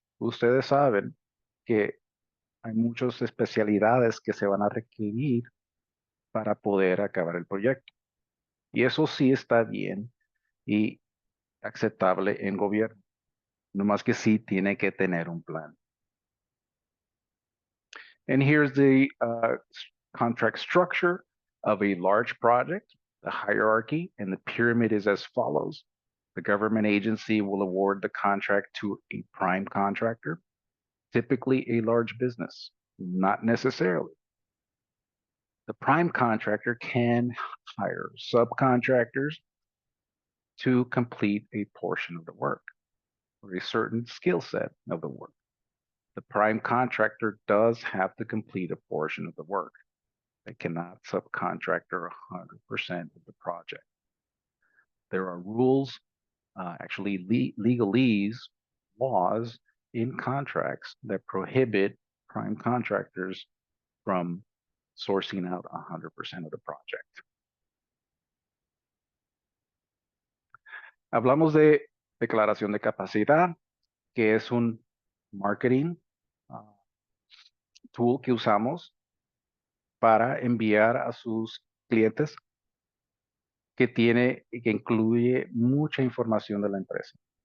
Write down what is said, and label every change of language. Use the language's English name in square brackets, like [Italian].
[Spanish] Ustedes saben que hay muchas especialidades que se van a requerir para poder acabar el proyecto. Y eso sí está bien y aceptable en gobierno. No más que sí tiene que tener un plan. [English] And here's the contract structure of a large project. The hierarchy and the pyramid is as follows. The government agency will award the contract to a prime contractor, typically a large business, not necessarily. The prime contractor can hire subcontractors to complete a portion of the work or a certain skill set of the work. The prime contractor does have to complete a portion of the work. They cannot subcontractor 100% of the project. There are rules, actually legalese, laws in contracts that prohibit prime contractors from sourcing out 100% of the project. [Spanish] Hablamos de declaración de capacidad, que es un marketing tool que usamos para enviar a sus clientes que incluye mucha información de la empresa.